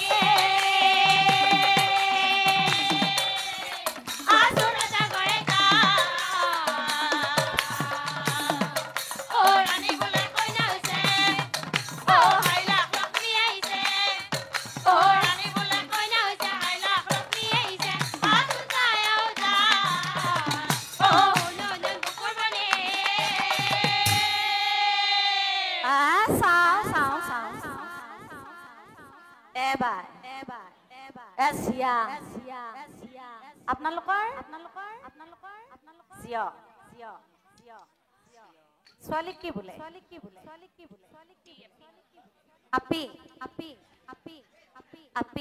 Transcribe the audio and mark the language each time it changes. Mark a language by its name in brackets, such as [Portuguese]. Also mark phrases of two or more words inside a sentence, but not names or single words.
[Bangla] আসুন রাজা ঘরে যা ও রানী বলে কইনা হইছে ও হাই লাখ লক্ষ্মী আইছে ও রানী বলে কইনা হইছে হাই লাখ লক্ষ্মী আইছে আসুন ছায়া হো যায় ও [Assamese] আপোনালোকৰ ছোৱালী কি বোলে আপি আপি আপি আপি